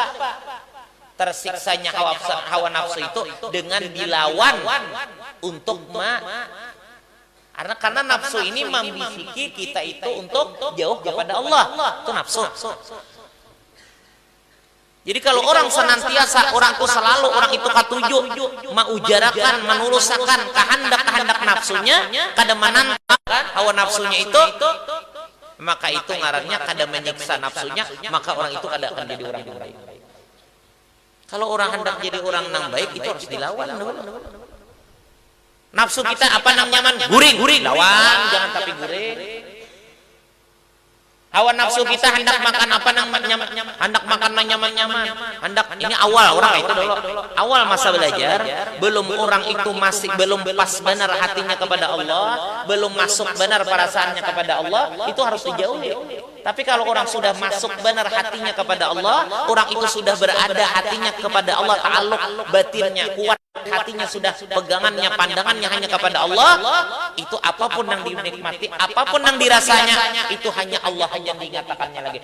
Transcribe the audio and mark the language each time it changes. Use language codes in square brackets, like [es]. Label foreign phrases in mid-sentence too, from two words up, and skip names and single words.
[id] Tersiksanya hawa nafsu itu dengan dilawan untuk karena nafsu ini membisiki kita itu untuk jauh kepada Allah. [bjn] Itu nafsu. Jadi kalau orang senantiasa, orang itu selalu, orang itu katuju mengujarakan, menulusakan kehendak nafsunya, kada menantang hawa nafsunya itu, maka itu ngarannya kada menyiksa nafsunya, maka orang itu kada akan jadi orang yang baik. [id] Kalau orang hendak jadi orang yang baik itu harus dilawan. [bjn] Nafsu kita apa yang nyaman? Guring, lawan, jangan tapi guring. Hawa nafsu kita hendak makan apa nang nyaman, hendak makan nang nyaman-nyaman, hendak ini awal orang itu dulu. [id] Awal masa belajar, belum orang itu masih belum pas benar hatinya kepada Allah, belum masuk benar perasaannya kepada Allah, itu harus dijauhi. Tapi kalau orang sudah masuk benar hatinya kepada Allah, orang itu sudah berada hatinya kepada Allah, ta'alluq batinnya kuat, hatinya sudah pegangannya, pandangannya hanya kepada Allah, itu apapun yang dinikmati, apapun yang dirasanya, itu hanya Allah yang dinyatakannya lagi.